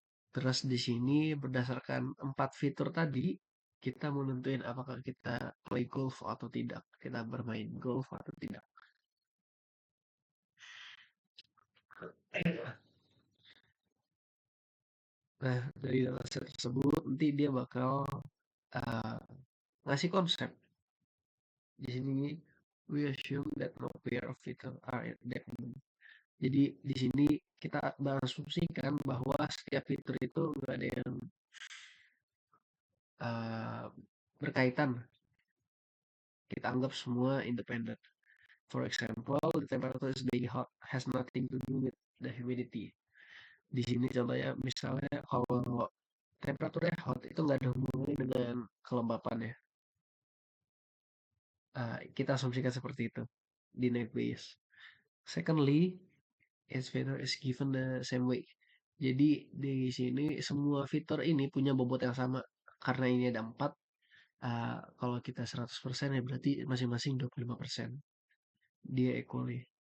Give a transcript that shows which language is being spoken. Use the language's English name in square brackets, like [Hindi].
[Indonesian] Terus di sini berdasarkan 4 fitur tadi, kita mau nentuin apakah kita play golf atau tidak. Kita bermain golf atau tidak. Nah, dari dataset tersebut nanti dia bakal uh, ngasih konsep. Di sini [English] we assume that no pair of fitur are independent. [Indonesian] Jadi di sini kita berasumsikan bahwa setiap fitur itu nggak ada yang uh, berkaitan. Kita anggap semua independen. [English] For example, the temperature is very hot has nothing to do with the humidity. [Indonesian] Di sini contohnya misalnya kalau temperaturnya hot itu nggak ada hubungannya dengan kelembapannya. Kita asumsikan seperti itu di Naive Bayes. [English] Secondly, each fitur is given the same way. [Indonesian] Jadi di sini semua fitur ini punya bobot yang sama. Karena ini ada 4, kalau kita 100% ya berarti masing-masing 25%. [English] Dia equally.